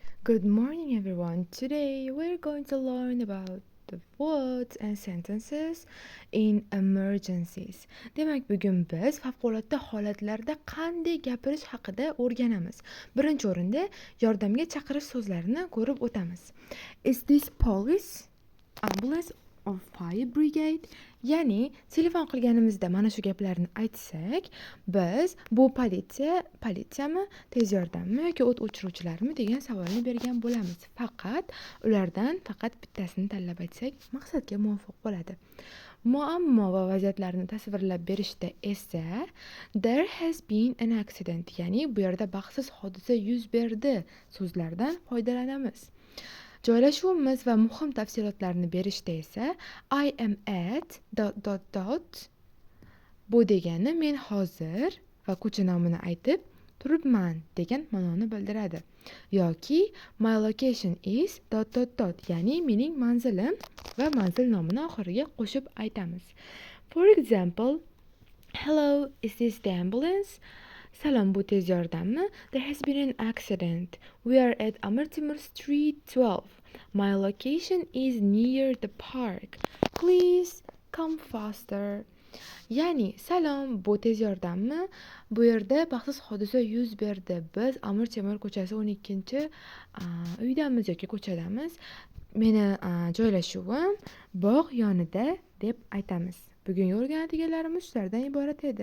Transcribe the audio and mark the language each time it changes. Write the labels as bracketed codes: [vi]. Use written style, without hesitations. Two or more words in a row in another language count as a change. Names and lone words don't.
[en] Good morning, everyone. Today we're going to learn about the words and sentences in emergencies. [uz] Demak, bugun biz favqulodda holatlarda qanday gapirish haqida o'rganamiz. Birinchi o'rinda yordamga chaqirish so'zlarini ko'rib o'tamiz. [en] Is this police, ambulance or fire brigade? [uz] Ya'ni telefon qilganimizda mana shu gaplarni aytsak, biz bu politsiyami, tez yordammi yoki o't o'chiruvchilarmi degan savolni bergan bo'lamiz. Ulardan faqat bittasini tanlab aytsak, maqsadga muvofiq bo'ladi. Muammo va vaziyatlarni tasvirlab berishda esa [en] there has been an accident, [uz] ya'ni bu yerda baxtsiz hodisa yuz berdi so'zlardan foydalanamiz. Joylashuvimiz va muhim tafsilotlarni berishda esa [en] I am at ... [uz] bu degani men hozir va ko'cha nomini aytib turibman degan ma'noni bildiradi. [en] Yoki my location is ... [uz] ya'ni mening manzilim va manzil nomini oxiriga qo'shib aytamiz. [en] For example, hello, is this the ambulance? [uz] Salom, bu tez yordammi? [en] There has been an accident. We are at Amir Temur Street 12. My location is near the park. Please come faster. [uz] Ya'ni, salom, bu tez yordammi? Bu yerda baxtsiz hodisa yuz berdi. Biz Amir Temur ko'chasi 12 uydamiz yoki ko'chadamiz. Meni joylashuvim bog' yonida deb aytamiz. Bugun o'rganadiganlarimiz shulardan iborat edi.